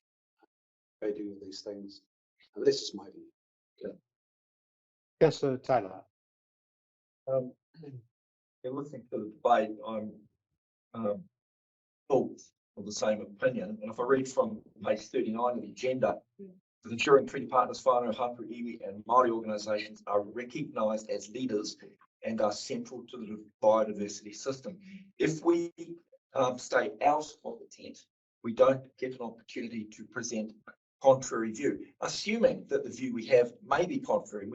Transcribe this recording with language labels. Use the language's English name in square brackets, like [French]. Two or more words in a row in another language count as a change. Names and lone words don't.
[English] Go do all these things. And that's just my view. Yeah. Councillor Taylor. In listening to the debate, I'm full of the same opinion. And if I read from page 39 of the agenda, ensuring treaty partners, [Māori] whānau, hapū, iwi [English] and Māori organisations are recognised as leaders and are central to the biodiversity system. If we stay out of the tent, we don't get an opportunity to present a contrary view, assuming that the view we have may be contrary.